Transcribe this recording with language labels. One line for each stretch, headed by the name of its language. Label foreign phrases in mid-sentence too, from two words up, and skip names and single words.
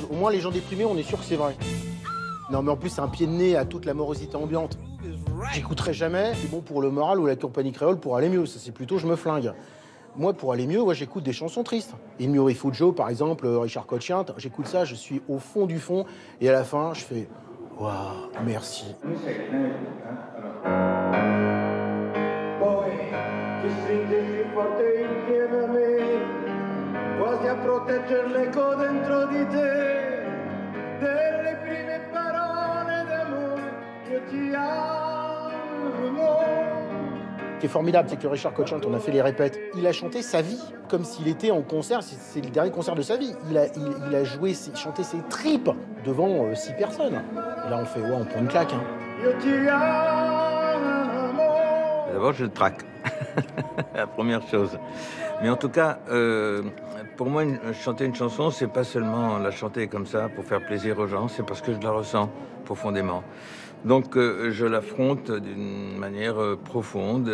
French: Au moins, les gens déprimés, on est sûr que c'est vrai. Non, mais en plus, c'est un pied de nez à toute la morosité ambiante. J'écouterai jamais. C'est bon pour le moral ou la compagnie créole pour aller mieux. Ça, c'est plutôt je me flingue. Moi, pour aller mieux, j'écoute des chansons tristes. Il Rifuggio, par exemple, Richard Cochian. J'écoute ça, je suis au fond du fond. Et à la fin, je fais « Waouh, merci ».
Italian: Quasi a proteggere l'eco dentro di te delle prime parole d'amore, io ti amo.
French: Ce qui est formidable, c'est que Richard Cochian, on a fait les répètes, il a chanté sa vie comme s'il était en concert, c'est le dernier concert de sa vie. Il a joué, chanté ses tripes devant 6 personnes. Et là, on fait, on prend une claque. Hein.
Italian: Io ti amo.
French: D'abord, je le traque. La première chose. Mais en tout cas, pour moi, chanter une chanson, c'est pas seulement la chanter comme ça pour faire plaisir aux gens, c'est parce que je la ressens profondément. Donc, je l'affronte d'une manière profonde.